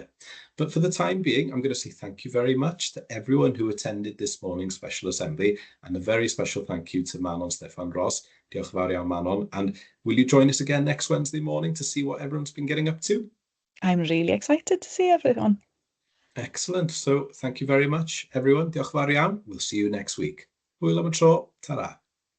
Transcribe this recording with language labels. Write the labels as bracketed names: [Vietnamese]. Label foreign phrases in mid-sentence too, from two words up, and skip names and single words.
[English] But for the time being, I'm going to say thank you very much to everyone who attended this morning's special assembly, and a very special thank you to Manon Steffan Ros. [Welsh] Diolch yn fawr iawn, Manon. [English] And will you join us again next Wednesday morning to see what everyone's been getting up to? I'm really excited to see everyone. Excellent. So thank you very much, everyone. [Welsh] Diolch yn fawr iawn. [English] We'll see you next week. [Welsh] Hwyl am y tro. Ta-ra.